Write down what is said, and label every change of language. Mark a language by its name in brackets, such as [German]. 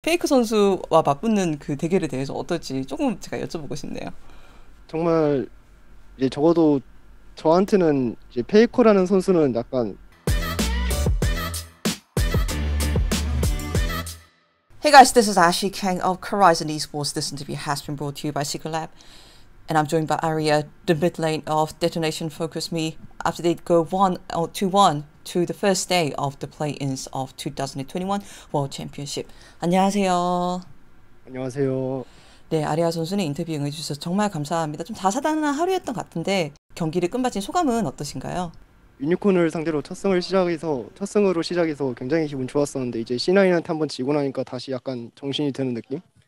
[Korean] 페이크 선수와 맞붙는 그 대결에 대해서 어떨지 조금 제가 여쭤보고 싶네요. 정말 이제 적어도 저한테는 이제 페이커라는 선수는 약간 [English] Hey guys, this is Ashley Kang of Horizon Esports. This interview has been brought to you by Secret Lab. And I'm joined by Aria, the mid lane of Detonation Focus Me, after they go 2-1 to the first day of the play-ins of 2021 World Championship. [Korean] 안녕하세요. 안녕하세요. 네, 아리아 선수는 인터뷰 응해주셔서 정말 감사합니다. 좀 다사다난한 하루였던 것 같은데 경기를 끝마친 소감은 어떠신가요? 유니콘을 상대로 첫 승으로 시작해서 굉장히 기분 좋았었는데 이제 C9한테 한번 지고 나니까 다시 약간 정신이 드는 느낌?